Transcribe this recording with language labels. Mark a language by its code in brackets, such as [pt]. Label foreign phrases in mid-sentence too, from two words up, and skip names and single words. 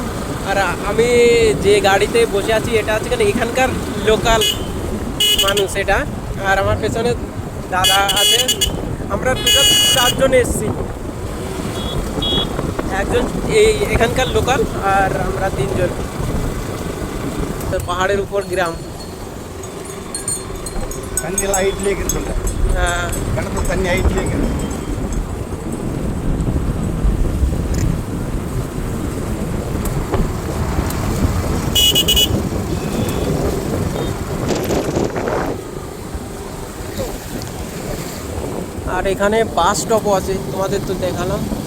[bn] আর আমি যে গাড়িতে বসে আছি এটা হচ্ছে এখানকার লোকাল মানুষ এটা, আর আমার পেছনে দাদা আছে। আমরা টোটাল 4 জন এসেছি, একজন এখানকার লোকাল আর আমরা 3 জন। তো পাহাড়ের উপর গ্রাম। [ta] தண்ணியெல்லாம் ஹைட்லேயே இருக்குல்ல, [bn] হ্যাঁ, [ta] கிணத்து தண்ணி ஹைட்லேயே இருக்குது. [bn] আর এখানে [en] bus stop [bn] আছে, তোমাদের তো দেখালাম।